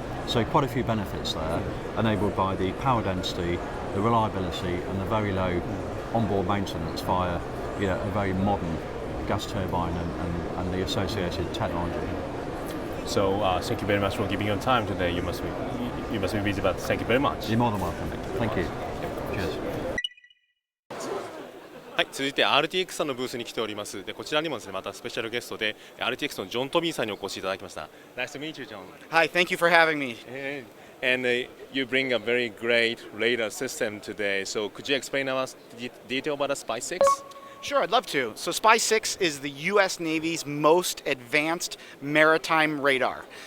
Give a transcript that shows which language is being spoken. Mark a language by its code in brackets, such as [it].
[en] So quite a few benefits there, enabled by the power density, the reliability, and the very low onboard maintenance via, you know, a very modern gas turbine and the associated technology. So thank you very much for giving your time today. You must be busy, but thank you very much. You're more than welcome. Thank you. Cheers. [ja] はい、続いて RTX さんのブースに来ております。で、こちらにもですね、またスペシャルゲストで RTX のジョン・トビーさんにお越しいただきました。 [en] Nice to meet you, John. Hi, thank you for having me. And you bring a very great radar system today. So could you explain us detail about the SPY-6? Sure, I'd love to. So SPY-6 is the U.S. Navy's most advanced maritime radar.